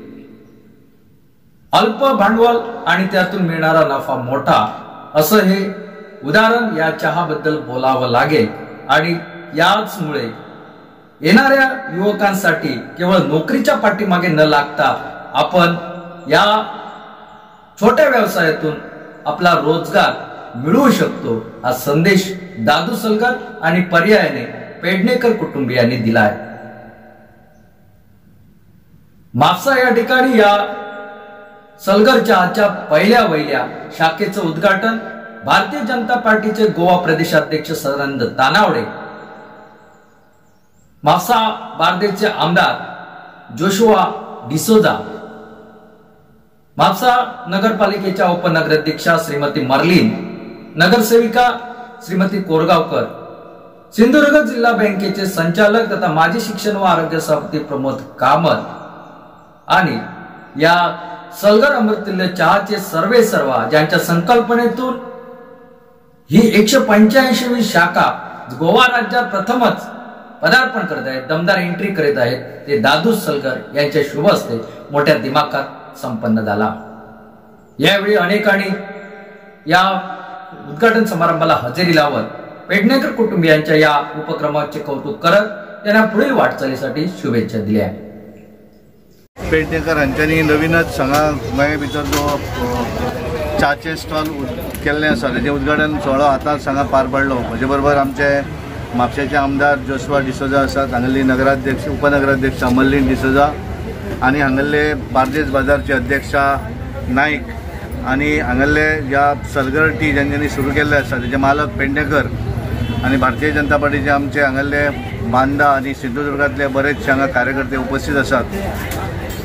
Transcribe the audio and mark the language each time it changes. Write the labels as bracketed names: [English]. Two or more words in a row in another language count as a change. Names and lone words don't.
[Marathi] अल्प भांडवल आणि त्यातून मिळणारा नफा मोठा असं हे उदाहरण या चहाबद्दल बोलावं लागेल आणि याचमुळे येणाऱ्या युवकांसाठी केवळ नोकरीच्या पाठीमागे न लागता आपण या छोट्या व्यवसायातून आपला रोजगार मिळवू शकतो हा संदेश दादू सलगर आणि पर्यायाने पेडणेकर कुटुंबियांनी दिलाय। म्हापसा या ठिकाणी या सलगर चहाच्या पहिल्या शाखेचं उद्घाटन भारतीय जनता पार्टीचे गोवा प्रदेशाध्यक्ष सदानंद तानावडे, म्हापसा बार्देचे आमदार जोशुआ डिसोजा, म्हापसा नगरपालिकेच्या उपनगराध्यक्षा श्रीमती मर्लिन, नगरसेविका श्रीमती कोरगावकर, सिंधुदुर्ग जिल्हा बँकेचे संचालक तथा माजी शिक्षण व आरोग्य सभापती प्रमोद कामत आणि या सलगर अमृततुल्य चहाचे सर्वेसर्वा ज्यांच्या संकल्पनेतून ही 185वी शाखा गोवा राज्यात प्रथमच पदार्पण करत आहेत, दमदार एंट्री करीत आहेत, ते दादू सलगर यांच्या शुभ हस्ते मोठ्या दिमाखात संपन्न झाला। यावेळी अनेकांनी या उद्घाटन समारंभाला हजेरी लावत पेडणेकर कुटुंबियांच्या या उपक्रमाचे कौतुक करत त्यांना पुढील वाटचालीसाठी शुभेच्छा दिल्या। [Konkani] पेडणेकर हांच्यांनी नवीनच हांगा गोंया भितर जो चाचे स्टॉल केल्ले आसा तेजें उद्घाटन सोहळो आतांच हांगा पार पडलो। म्हजे बरोबर आमचे म्हापशेचे आमदार जोशुआ डिसोजा आसात, हांगली नगराध्यक्ष उपनगराध्यक्ष मर्लिन डिसोजा आणि हांगले बार्देस बाजारचे अध्यक्षा नाईक आणि हांगले या सलगर टी ज्यांनी सुरू केल्ले आसा तेजे मालक पेडणेकर आणि भारतीय जनता पार्टीचे आमचे हांगले बांदा आणि सिंधुदुर्गातले बरेचशे हांगा कार्यकर्ते उपस्थित आसात।